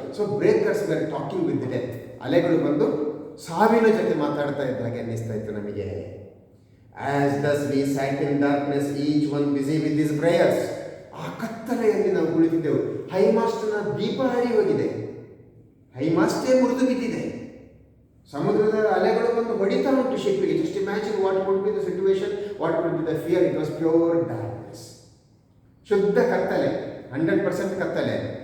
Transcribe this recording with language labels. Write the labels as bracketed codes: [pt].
[en] So breakers were talking with death. [kn] ಅಲೆಗಳು ಬಂದು ಸಾವಿನ ಜೊತೆ ಮಾತಾಡ್ತಾ ಇದ್ದ ಹಾಗೆ ಅನ್ನಿಸ್ತಾ ಇತ್ತು ನಮಗೆ. [en] As thus we sat in darkness, each one busy with his prayers. [kn] ಆ ಕತ್ತಲೆಯಲ್ಲಿ ನಾವು ಕುಳಿತಿದ್ದೆವು. ಹೈಮಾಸ್ಟ್ನ ದೀಪ ಹಾರಿ ಹೋಗಿದೆ, ಹೈಮಾಸ್ಟೇ ಮುರಿದು ಬಿದ್ದಿದೆ. ಸಮುದ್ರದ ಅಲೆಗಳು ಬಂದು ಹೊಡಿತಾ ಉಂಟು ಶಿಪ್ಪಿಗೆ. [en] Just imagine what would be the situation, what would be the fear. It was pure darkness, [kn] ಶುದ್ಧ ಕತ್ತಲೆ, 100% ಕತ್ತಲೆ.